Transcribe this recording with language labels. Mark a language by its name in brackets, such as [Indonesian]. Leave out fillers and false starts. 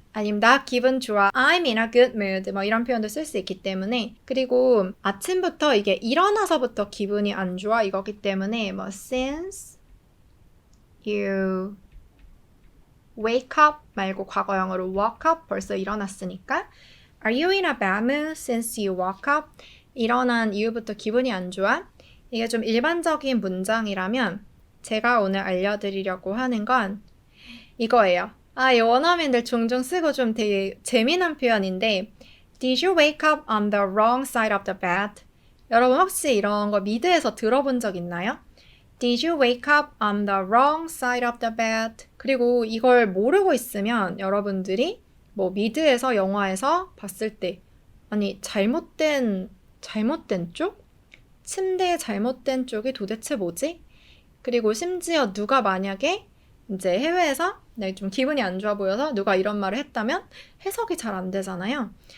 [Korean] 아니면 나 기분 좋아 I'm in a good mood 뭐 이런 표현도 쓸 수 있기 때문에 그리고 아침부터 이게 일어나서부터 기분이 안 좋아 이거기 때문에 뭐 since you wake up 말고 과거형으로 woke up 벌써 일어났으니까 [English] Are you in a bad mood since you woke up? [Korean] 일어난 이후부터 기분이 안 좋아? 이게 좀 일반적인 문장이라면 제가 오늘 알려드리려고 하는 건 이거예요. 이 원어민들 종종 쓰고 좀 되게 재미난 표현인데 [English] Did you wake up on the wrong side of the bed? [Korean] 여러분 혹시 이런 거 미드에서 들어본 적 있나요? [English] Did you wake up on the wrong side of the bed? [Korean] 그리고 이걸 모르고 있으면 여러분들이 뭐 미드에서 영화에서 봤을 때 아니 잘못된 쪽? 침대의 잘못된 쪽이 도대체 뭐지? 그리고 심지어 누가 만약에 이제 해외에서 좀 기분이 안 좋아 보여서 누가 이런 말을 했다면 해석이 잘 안 되잖아요.